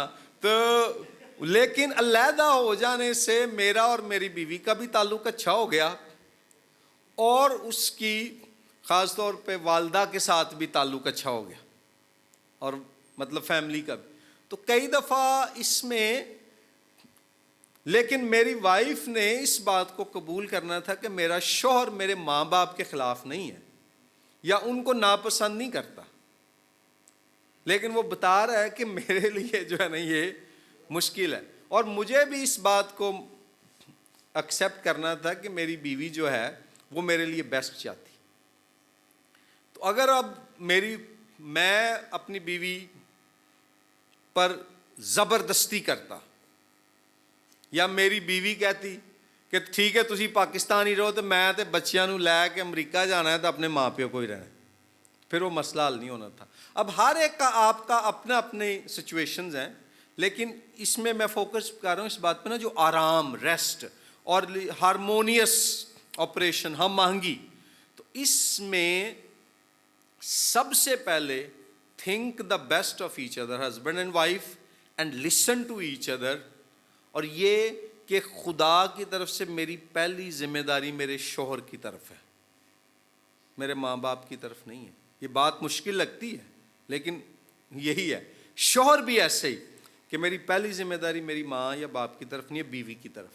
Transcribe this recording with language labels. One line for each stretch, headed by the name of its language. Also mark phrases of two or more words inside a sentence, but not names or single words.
Urdu: تو لیکن علیحدہ ہو جانے سے میرا اور میری بیوی کا بھی تعلق اچھا ہو گیا، اور اس کی خاص طور پہ والدہ کے ساتھ بھی تعلق اچھا ہو گیا، اور مطلب فیملی کا بھی. تو کئی دفعہ اس میں، لیکن میری وائف نے اس بات کو قبول کرنا تھا کہ میرا شوہر میرے ماں باپ کے خلاف نہیں ہے یا ان کو ناپسند نہیں کرتا. لیکن وہ بتا رہا ہے کہ میرے لیے جو ہے نا یہ مشکل ہے، اور مجھے بھی اس بات کو ایکسیپٹ کرنا تھا کہ میری بیوی جو ہے وہ میرے لیے بیسٹ چاہتی. تو اگر اب میں اپنی بیوی پر زبردستی کرتا، یا میری بیوی کہتی کہ ٹھیک ہے
Punjabi: تسی پاکستانی رہو تو میں تے بچیاں نو لے کے امریکہ جانا ہے
Urdu: تو اپنے ماں پیو کو ہی رہنا ہے، پھر وہ مسئلہ حل نہیں ہونا تھا. اب ہر ایک کا آپ کا اپنا اپنے سچویشنز ہیں، لیکن اس میں فوکس کر رہا ہوں اس بات پہ نا جو آرام، ریسٹ اور ہارمونیس آپریشن ہم مانگی. تو اس میں سب سے پہلے
English: think the best of each other, husband and wife, and listen to each other.
Urdu: اور یہ کہ خدا کی طرف سے میری پہلی ذمہ داری میرے شوہر کی طرف ہے، میرے ماں باپ کی طرف نہیں ہے. یہ بات مشکل لگتی ہے لیکن یہی ہے. شوہر بھی ایسے ہی کہ میری پہلی ذمہ داری میری ماں یا باپ کی طرف نہیں ہے، بیوی کی طرف ہے.